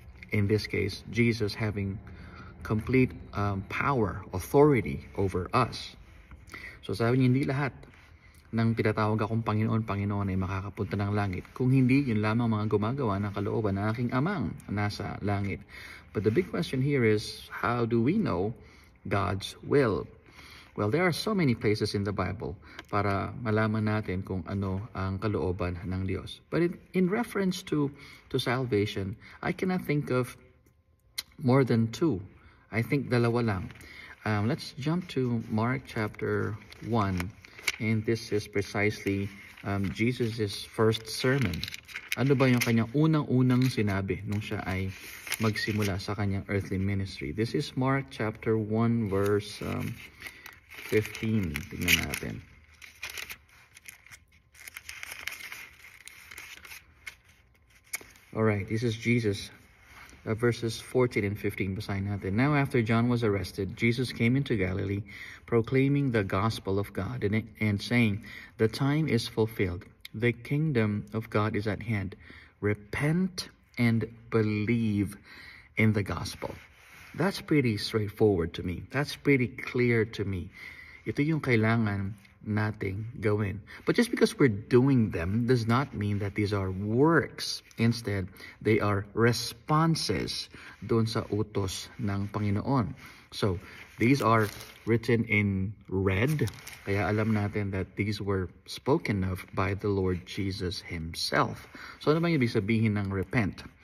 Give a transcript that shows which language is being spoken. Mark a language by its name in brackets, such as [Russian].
[English] In this case, Jesus having complete power, authority over us. [Filipino] So sabi niya, hindi lahat ng pinatawag akong Panginoon, Panginoon ay makakapunta ng langit. Kung hindi, yun lamang mga gumagawa ng kalooban ng aking amang nasa langit. [English] But the big question here is, how do we know God's will? Well, there are so many places in the Bible [Filipino] para malaman natin kung ano ang kalooban ng Diyos. [English] But in reference to salvation, I cannot think of more than two. I think [Filipino] dalawa lang. [English] Let's jump to Mark chapter 1. And this is precisely Jesus' first sermon. [Filipino] Ano ba yung kanyang unang-unang sinabi nung siya ay magsimula sa kanyang [English] earthly ministry? This is Mark chapter 1 verse 15. [Filipino] Tingnan natin. [English] Alright, this is Jesus. Verses 14 and 15, [Filipino] basahin natin. [English] Now after John was arrested, Jesus came into Galilee, proclaiming the gospel of God and saying, the time is fulfilled. The kingdom of God is at hand. Repent and believe in the gospel. That's pretty straightforward to me. That's pretty clear to me. [Filipino] Ito yung kailangan nating gawin. [English] But just because we're doing them does not mean that these are works. Instead, they are responses [Filipino] doon sa utos ng Panginoon. [English] So, these are written in red. [Filipino] Kaya alam natin [English] that these were spoken of by the Lord Jesus himself. [Filipino] So, ano bang ibig sabihin ng repent?